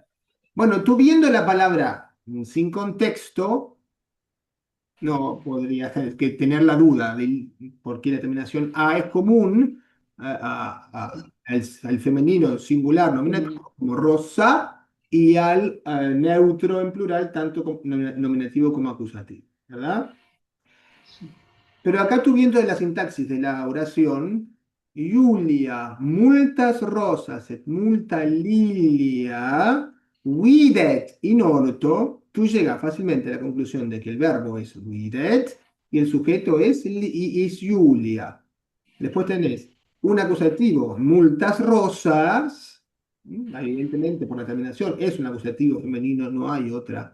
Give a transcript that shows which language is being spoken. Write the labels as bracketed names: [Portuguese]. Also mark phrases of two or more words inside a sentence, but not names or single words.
[Spanish] Bueno, tú viendo la palabra sin contexto, no podrías que tener la duda de por qué la terminación a es común al femenino singular nominativo como rosa y al neutro en plural, tanto nominativo como acusativo, ¿verdad? Sí. Pero acá tú viendo la sintaxis de la oración, [Latin] Julia, multas rosas et multa lilia, videt in orto, [Spanish] tú llegas fácilmente a la conclusión de que el verbo es videt y el sujeto es Julia. Después tenés un acusativo, [Latin] multas rosas, [Spanish] evidentemente por la terminación es un acusativo femenino, no hay otra